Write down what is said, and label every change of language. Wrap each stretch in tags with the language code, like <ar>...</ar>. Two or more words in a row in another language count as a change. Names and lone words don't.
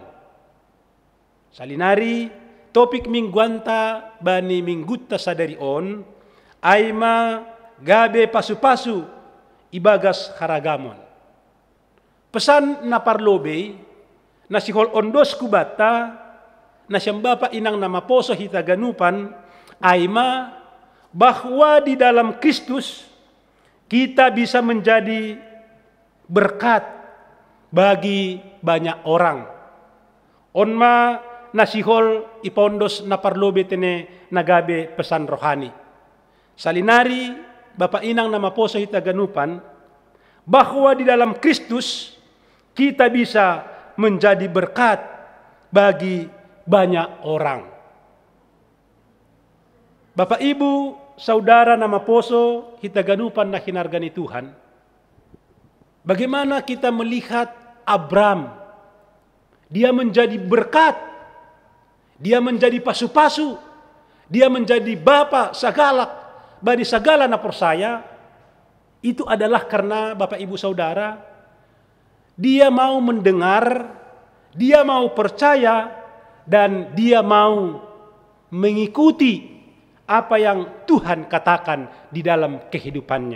<bts>Salinari topik mingguanta bani minggutta sadari on aima gabe pasu-pasu ibagas haragamon. Pesan na parlobe na sihol ondos kubata na siyang Bapa inang nama poso hita ganupan aima</bts> <id>bahwa di dalam Kristus kita bisa menjadi berkat bagi banyak orang.</id> <bts>Onma nasihol ipondos na parlobe tene nagabe pesan rohani. Salinari Bapa inang nama poso hita ganupan</bts> <id>bahwa di dalam Kristus kita bisa menjadi berkat bagi banyak orang. Bapak Ibu, saudara</id> <bts>nama poso hita ganupan na hinarga ni Tuhan.</bts> <id>Bagaimana kita melihat Abram? Dia menjadi berkat. Dia menjadi pasu-pasu. Dia menjadi bapa segala bagi segala</id> <bts>na persaya.</bts> <id>Itu adalah karena Bapak Ibu Saudara, dia mau mendengar, dia mau percaya, dan dia mau mengikuti apa yang Tuhan katakan di dalam kehidupannya.</id>